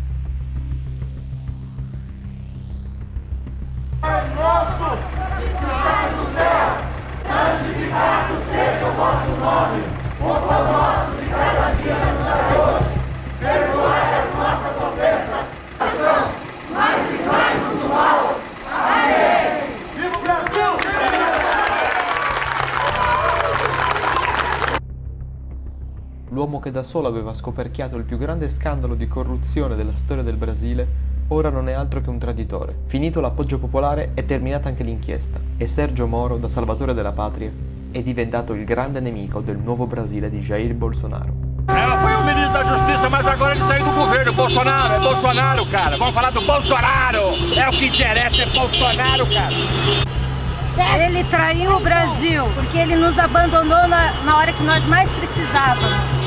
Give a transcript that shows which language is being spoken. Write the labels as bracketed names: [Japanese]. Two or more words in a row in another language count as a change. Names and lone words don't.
[Portuguese] Pai nosso, que estás no céu, santificado seja o vosso nome. O pão nosso de cada dia nos dai hoje. Perdoai as nossas ofensas, mas livrai-nos do mal. Amém. Viva o Brasil! [Italian] L'uomo che da solo aveva scoperchiato il più grande scandalo di corruzione della storia del Brasile, ora non è altro che un traditore. Finito l'appoggio popolare è terminata anche l'inchiesta e Sergio Moro, da salvatore della patria, è diventato il grande nemico del nuovo Brasile di Jair Bolsonaro. [Portuguese] Ela foi o ministro da Justiça, mas agora ele saiu do governo. Bolsonaro, é Bolsonaro, cara. Vamos falar do Bolsonaro. É o que interessa, é Bolsonaro, cara. Ele traiu o Brasil, porque ele nos abandonou na hora que nós mais precisávamos.